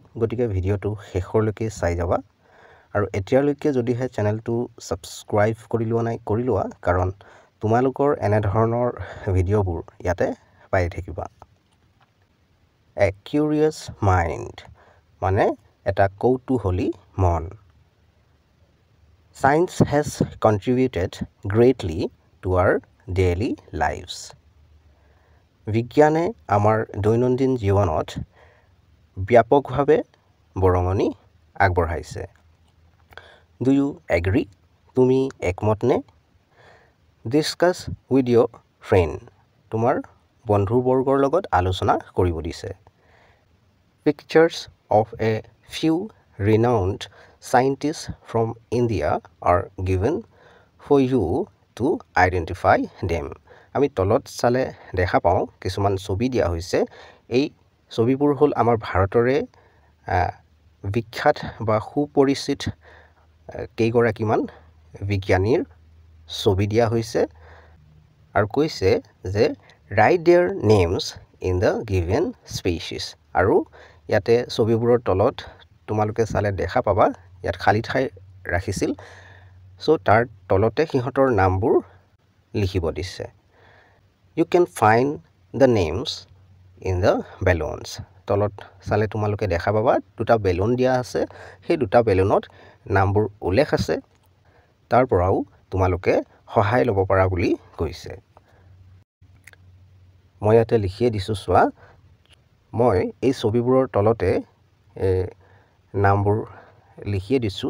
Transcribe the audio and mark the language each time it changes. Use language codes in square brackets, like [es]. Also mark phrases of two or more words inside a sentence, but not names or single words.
[as] গতিকে ভিডিঅ'টো শেষলৈকে চাই যাবা আৰু এতিয়ালৈকে যদিহে চেনেলটো সাবস্ক্ৰাইব কৰি লোৱা কাৰণ তোমালোকৰ এনে ধৰণৰ ভিডিঅ'বোৰ ইয়াতে পাই থাকিবা। [en] a curious mind [as] মানে এটা কৌতূহলী মন। [en] Science has contributed greatly to our daily lives. [as] বিজ্ঞানে আমাৰ দৈনন্দিন জীৱনত ব্যাপকভাৱে বৰঙণি আগবঢ়াইছে। [en] Do you agree? [as] তুমি একমত নে? [en] Discuss with your friend. [as] তোমাৰ বন্ধুবৰ্গৰ লগত আলোচনা কৰিব দিছে। [en] Pictures of a few renowned scientists from India are given for you to identify them. [as] আমি তলত চালে দেখা পাওঁ কিছুমান ছবি দিয়া হৈছে। এই ছবিবোৰ হ'ল আমাৰ ভাৰতৰে বিখ্যাত বা সুপৰিচিত কেইগৰাকীমান বিজ্ঞানীৰ ছবি দিয়া হৈছে আৰু কৈছে যে [en] write their names in the given spaces. [as] আৰু ইয়াতে ছবিবোৰৰ তলত তোমালোকে চালে দেখা পাবা ইয়াত খালী ঠাই ৰাখিছিল। সো তাৰ তলতে সিহঁতৰ নামবোৰ লিখিব দিছে। [en] You can find the names in the balloons. [as] তলত চালে তোমালোকে দেখা পাবা দুটা বেলুন দিয়া আছে। সেই দুটা বেলুনত নামবোৰ উল্লেখ আছে। তাৰ পৰাও তোমালোকে সহায় ল'ব পাৰা বুলি কৈছে। মই ইয়াতে লিখিয়ে দিছোঁ চোৱা। মই এই ছবিবোৰৰ তলতে নামবোৰ লিখিয়ে দিছোঁ।